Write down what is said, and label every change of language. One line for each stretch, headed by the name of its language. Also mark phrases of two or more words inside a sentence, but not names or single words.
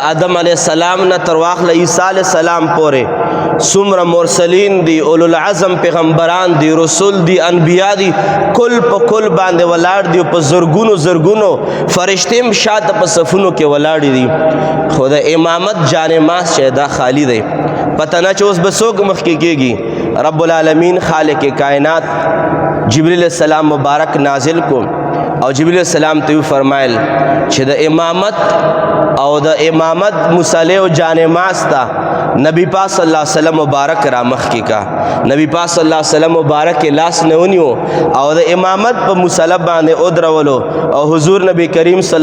Pashto: آدم
Arabic: علیہ السلام
Pashto: نه تر واخله عیسی
Arabic: علیہ السلام
Pashto: پورې څومره مرسلین دي اولو العزم پیغمبران دي رسول دي انبیا دي کل په کل باندې ولاړ دي په زرګونو زرګونو فرشتې هم شاته په صفونو کې ولاړې دي خو د امامت جانماز چې دا خالی دی پته نه چې اوس به څوک مخکې کېږي رب العالمین خالق کائنات جبریل السلام مبارک نازل کو او جبریل السلام ته فرمایل چې د امامت مصلی او جانماز ته نبی پاک
Arabic: صلی الله علیه وسلم
Pashto: مبارک را مخکې کا نبی پاک
Arabic: صلی الله علیه وسلم
Pashto: مبارک لاس نه ونیو او د امامت په مصلی باندې ودرولو او حضور نبی کریم صلی